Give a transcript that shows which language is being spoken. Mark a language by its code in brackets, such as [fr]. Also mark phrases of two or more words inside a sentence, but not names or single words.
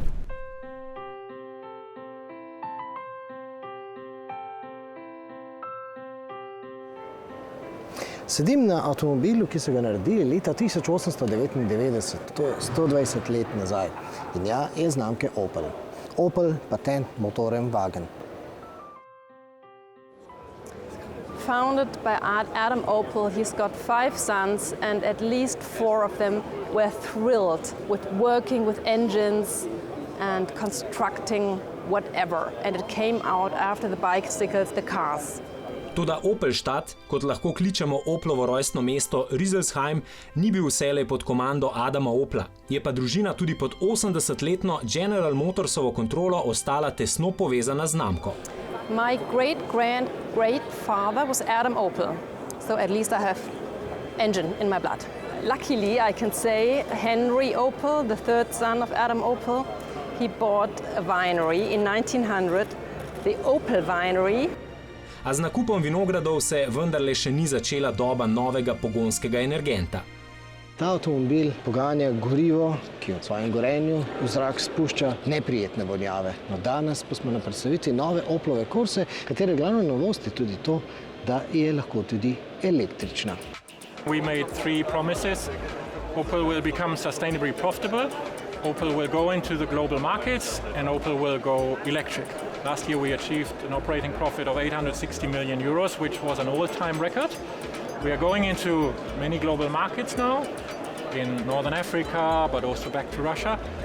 [sl] Sedim na avtomobilu, ki so ga naredili leta 1899, to je 120 let nazaj. In ja, je znamke Opel. Opel Patent Motorenwagen. [en] Founded by Adam Opel, he's got 5 sons and at least 4 of them were thrilled with working with engines and constructing whatever. And it came out after the bicycles, the cars. [sl] Toda Opelstadt, kot lahko kličemo Oplovo rojstno mesto Rüsselsheim, ni bil vselej pod komando Adama Opla. Je pa družina tudi pod 80-letno General Motorsovo kontrolo ostala tesno povezana z znamko. [en] My great-great-great-father was Adam Opel, so at least I have engine in my blood. Luckily, I can say Henry Opel, the third son of Adam Opel, he bought a winery in 1900, the Opel Winery. [sl] A z nakupom vinogradov se vendarle še ni začela doba novega pogonskega energenta. Ta avtomobil poganja gorivo, ki v svojem gorenju v zrak spušča neprijetne vonjave. No, danes pa smo na predstavitvi nove Oplove Corse, katere glavna novost je tudi to, da je lahko tudi električna. [en] We made 3 promises. Opel will become sustainably profitable, Opel will go into the global markets, and Opel will go electric. Last year we achieved an operating profit of 860 million euros, which was an all-time record. We are going into many global markets now, in Northern Africa, but also back to Russia.